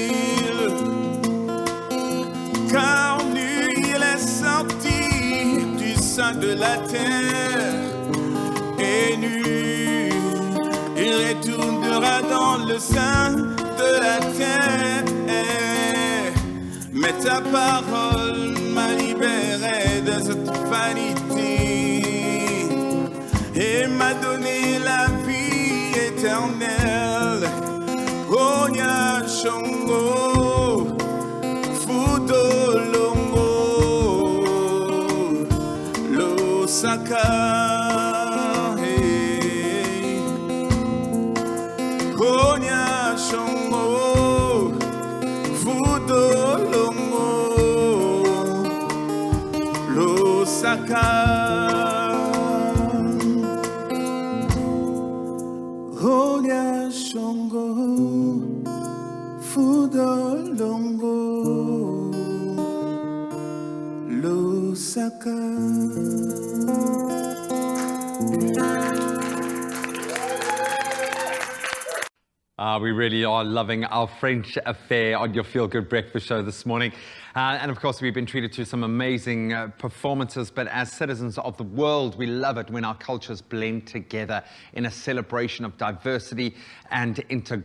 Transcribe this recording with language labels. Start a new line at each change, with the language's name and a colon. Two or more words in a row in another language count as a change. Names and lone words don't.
French: Car nu, il est sorti du sein de la terre, et nu, retournera dans le sein de la terre. Mais ta parole m'a libéré de cette vanité et m'a donné la vie éternelle. Onya Shongo, Fudolongo, Losaka. Onya Shongo, Fudolongo, Losaka. Onya Shongo, Fudolongo, Losaka.
English: We really are loving our French affair on your Feel Good Breakfast show this morning. And of course, we've been treated to some amazing performances, but as citizens of the world, we love it when our cultures blend together in a celebration of diversity and integration.